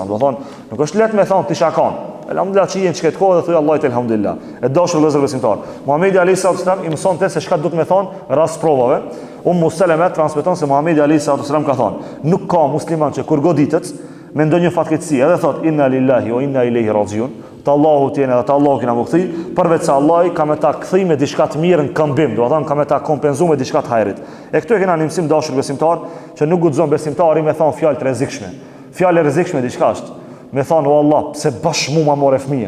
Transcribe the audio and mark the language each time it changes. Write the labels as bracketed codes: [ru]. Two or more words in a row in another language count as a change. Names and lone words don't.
[sq] Do thonë, nuk është lehtë me thonë ti shakon. Elhamdulillah që jenë që këtë kohë dhe thuj Allahit elhamdulillah. E dashur vëllezër besimtar. Muhamedi [ar] عليه السلام [sq] i mësonte se çka duhet me thonë rast provave. Ummu Seleme transmeton se Muhamedi [ar] عليه السلام [sq] ka thonë, nuk ka musliman që kur goditet me ndonjë fatkeqësi, edhe thot [ar] إنا لله وإنا إليه راجعون, [sq] te Allahu tjene dhe te Allahu kena mukthy, përveç se Allah ka me ta kthy me diçka të mirë në këmbim, do të thonë ka me ta kompenzuar me diçka të hajrit. E këtu e kena një mësim dashur besimtar, që nuk guxon besimtari me thon fjalë të rrezikshme. Fjalë rrezikshme diçka është. Me thonë, o Allah, pse bash mu ma more fëmijën?